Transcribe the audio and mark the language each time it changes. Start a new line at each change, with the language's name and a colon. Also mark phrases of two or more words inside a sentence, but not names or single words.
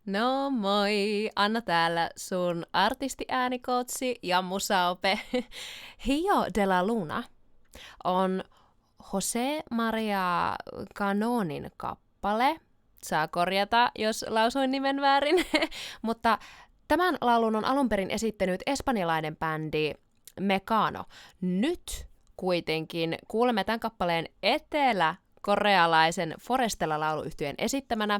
Finnish: No moi, Anna täällä, sun artistiäänikoutsi ja musaope. Hio de la Luna on Jose Maria Canonin kappale. Saa korjata, jos lausuin nimen väärin. Mutta tämän laulun on alun perin esittänyt espanjalainen bändi Mecano. Nyt kuitenkin kuulemme tämän kappaleen etelä-korealaisen Forestella-lauluyhtyeen esittämänä.